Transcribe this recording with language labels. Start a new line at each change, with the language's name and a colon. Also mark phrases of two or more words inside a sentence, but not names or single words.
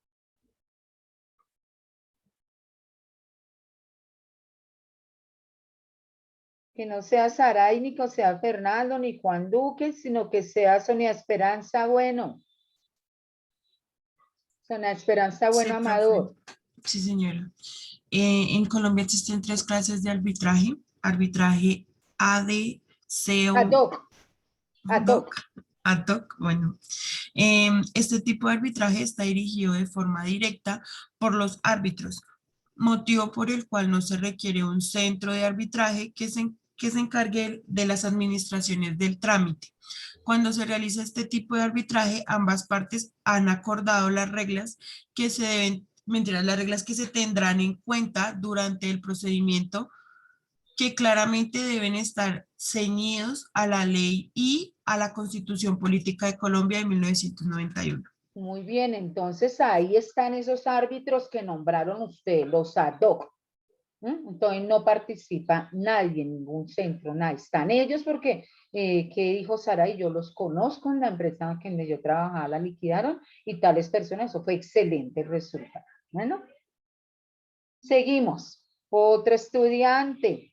Spanish: Que no sea Saray, ni que sea Fernando, ni Juan Duque, sino que sea Sonia Esperanza Bueno. Sonia Esperanza Bueno, Sí, Amador. profe. Sí, señora. En Colombia existen 3 clases de arbitraje. Arbitraje AD, CO, Ad hoc. Ad hoc. ad hoc. Bueno, este tipo de arbitraje está dirigido de forma directa por los árbitros, motivo por el cual no se requiere un centro de arbitraje que se encargue de las administraciones del trámite. Cuando se realiza este tipo de arbitraje, ambas partes han acordado las reglas que se deben, las reglas que se tendrán en cuenta durante el procedimiento, que claramente deben estar ceñidos a la ley y a la Constitución Política de Colombia de 1991. Muy bien, entonces ahí están esos árbitros que nombraron ustedes, los ad hoc. Entonces no participa nadie en ningún centro, nadie. Están ellos porque, ¿qué dijo Saray? Yo los conozco en la empresa en que yo trabajaba, la liquidaron y tales personas, eso fue excelente el resultado. Bueno, seguimos. Otro estudiante.